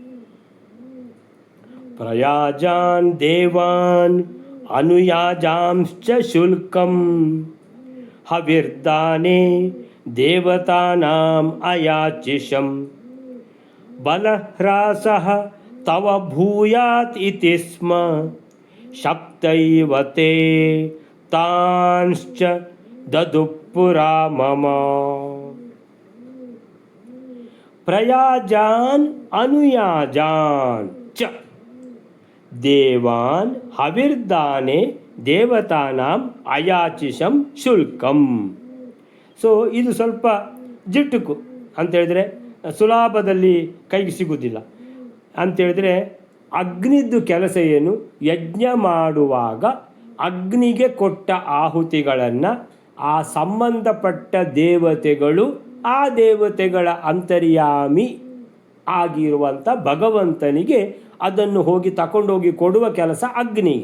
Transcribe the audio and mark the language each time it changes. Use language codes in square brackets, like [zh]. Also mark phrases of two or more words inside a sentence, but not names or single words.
[sa] ಪ್ರಯಾಜಾನ್ ದೇವಾನ್ ಅನುಯಾಜಾಂಶ್ಚ ಶುಲ್ಕಂ ಹವಿರ್ದಾನೆ ದೇವತಾನಾಂ ಅಯಾಚಿಷಂ ಬಲಹ್ರಾಸಃ ತವ ಭೂಯಾತ್ ಇತಿ ಸ್ಮ ಶಕ್ತೈವತೆ ತಾಂಶ್ಚ ದದುಪುರಾ ಮಮ. ಪ್ರಯಾಜಾನ್ ಅನುಯಾಜಾನ್ ಚ ದೇವಾನ್ ಹವಿರ್ದಾನೆ ದೇವತಾನಾಂ ಅಯಾಚಿಷಂ ಶುಲ್ಕಂ. [kn] ಸೊ ಇದು ಸ್ವಲ್ಪ ಜಿಟ್ಟುಕು ಅಂತೇಳಿದರೆ ಸುಲಭದಲ್ಲಿ ಕೈಗೆ ಸಿಗುವುದಿಲ್ಲ. ಅಂಥೇಳಿದರೆ ಅಗ್ನಿದ್ದು ಕೆಲಸ ಏನು? ಯಜ್ಞ ಮಾಡುವಾಗ ಅಗ್ನಿಗೆ ಕೊಟ್ಟ ಆಹುತಿಗಳನ್ನು ಆ ಸಂಬಂಧಪಟ್ಟ ದೇವತೆಗಳು, ಆ ದೇವತೆಗಳ ಅಂತರ್ಯಾಮಿ ಆಗಿರುವಂಥ ಭಗವಂತನಿಗೆ ಅದನ್ನು ಹೋಗಿ ತಗೊಂಡೋಗಿ ಕೊಡುವ ಕೆಲಸ ಅಗ್ನಿಗೆ.